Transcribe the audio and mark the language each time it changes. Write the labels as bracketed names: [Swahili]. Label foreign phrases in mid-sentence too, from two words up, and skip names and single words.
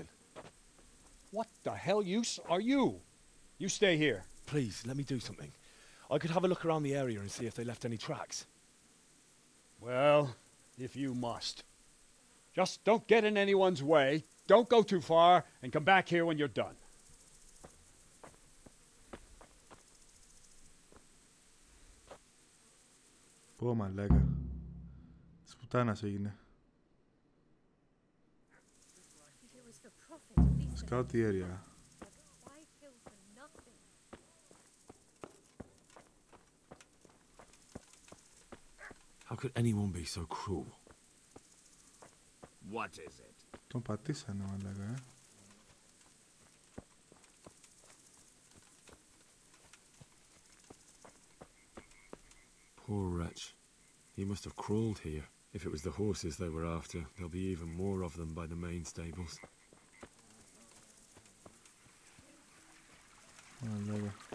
[English] What the hell use are you? You stay here. Please, let me do something. I could have a look around the area and see if they left any tracks. Well, if you must. Just don't get in anyone's way, don't go too far, and come back here when you're done. [Greek] Πω μαλάκα. Σπουτάνας έγινε. [English] Scout the area. How could anyone be so cruel? What is it? [Greek] Τον πατήσανε μαλάκα, [English] Poor wretch. He must have crawled here. If it was the horses they were after, there'll be even more of them by the main stables. [Greek] Μαλάκα.